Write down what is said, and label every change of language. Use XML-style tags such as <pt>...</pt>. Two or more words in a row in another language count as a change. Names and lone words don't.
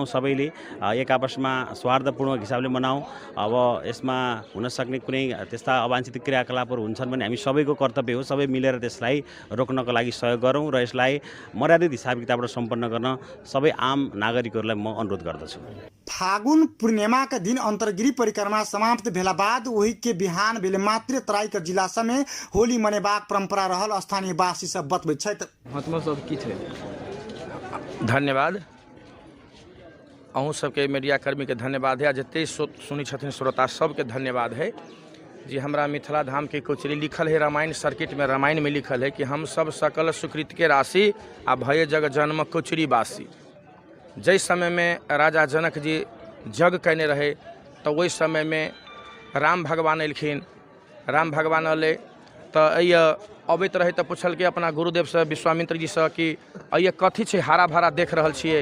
<ne>सबैले एक आपसमा स्वार्थपूर्ण हिसाबले मनाउँ। अब यसमा हुनसक्ने कुनै त्यस्ता अवांछित क्रियाकलापहरू हुन्छन् भने हामी सबैको कर्तव्य हो, सबै मिलेर त्यसलाई रोक्नको लागि सहयोग गरौँ र यसलाई मर्यादित हिसाब किताबबाट सम्पन्न गर्न सबै आम नागरिकहरूलाई म अनुरोध गर्दछु।</ne> <mai>फागुन पूर्णिमा के दिन अंतरगिरी परिक्रमा समाप्त भेला बाद वही के बिहान भेले मात्र तराई के जिला में होली मनेबाक परंपरा रहल स्थानीय वासी सब बतबैत छथि। महत्व सब की छै? धन्यवाद अहूँ सबके मीडिया कर्मी के धन्यवाद है, जते सुनी छथिन श्रोता सबके धन्यवाद है जी। हमरा मिथिला धाम के कोचरी लिखल है रामायण सर्किट में, रामायण में लिखल है कि हम सब सकल सुकृत के राशि आ भय जग जन्म कोचरी बासी। जै समय में राजा जनक जी जग कैने रहे तो वही समय में राम भगवान एलखिन। राम भगवान अले तो अबैत रहे तो पूछल कि अपना गुरुदेव से विश्वामित्र जी से कि अये कथी छै हरा भरा देख रहल छियै?</mai>